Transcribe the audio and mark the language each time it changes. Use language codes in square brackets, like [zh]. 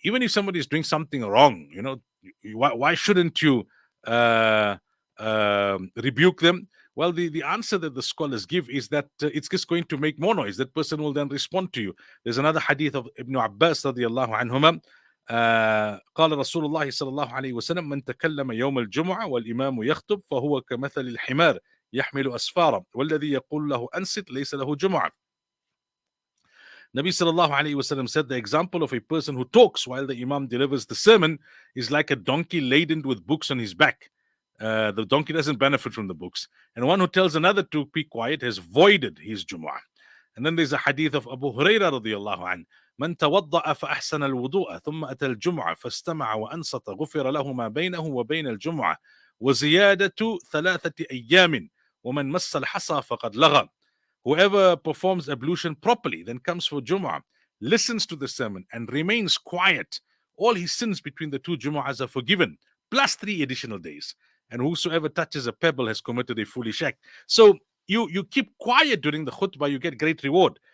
[en] Even if somebody is doing something wrong, why shouldn't you rebuke them? Well, the answer that the scholars give is that it's just going to make more noise. That person will then respond to you. There's another hadith of Ibn Abbas radiallahu anhuma. [ar] قال رسول الله صلى الله عليه وسلم من تكلم يوم الجمعة والإمام يخطب فهو كمثل الحمار يحمل أسفارا والذي يقول له أنصت ليس له جمعة. [en] Nabi sallallahu alayhi wasallam said the example of a person who talks while the Imam delivers the sermon is like a donkey laden with books on his back. The donkey doesn't benefit from the books. And one who tells another to be quiet has voided his Jumu'ah. And then there's a hadith of Abu Hurairah radiallahu anhu. [ar] من توضأ فأحسن الوضوء ثم أتى الجمعة فاستمع وأنصت غفر له ما بينه وبين الجمعة وزيادة 3 أيام ومن مس الحصى فقد لغى. [en] Whoever performs ablution properly, then comes for Jumu'ah, listens to the sermon and remains quiet, all his sins between the 2 Jumu'ahs are forgiven, plus 3 additional days. And whosoever touches a pebble has committed a foolish act. So you keep quiet during the khutbah, you get great reward.